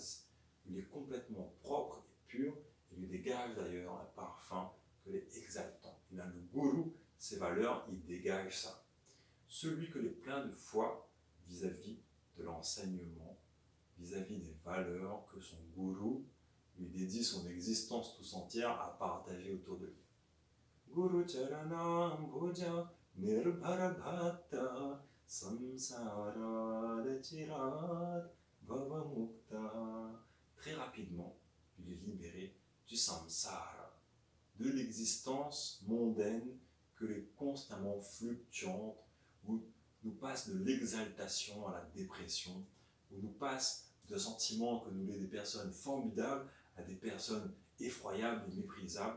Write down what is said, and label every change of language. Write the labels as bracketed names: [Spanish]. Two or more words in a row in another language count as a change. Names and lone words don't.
[French] Il est complètement propre et pur, et lui dégage d'ailleurs un parfum ces valeurs, il dégage ça. Celui que est plein de foi vis-à-vis de l'enseignement, vis-à-vis des valeurs que son gourou lui dédie son existence tout entière à partager autour de lui. [Sanskrit] Guru Charanam Bhuja Nirbhara Bhakta Samsara Chirat Bhava Mukta. [French] Très rapidement, il est libéré du samsara, de l'existence mondaine que les constamment fluctuante, où nous passe de l'exaltation à la dépression, où nous passe de sentiments que nous sommes des personnes formidables à des personnes effroyables et méprisables.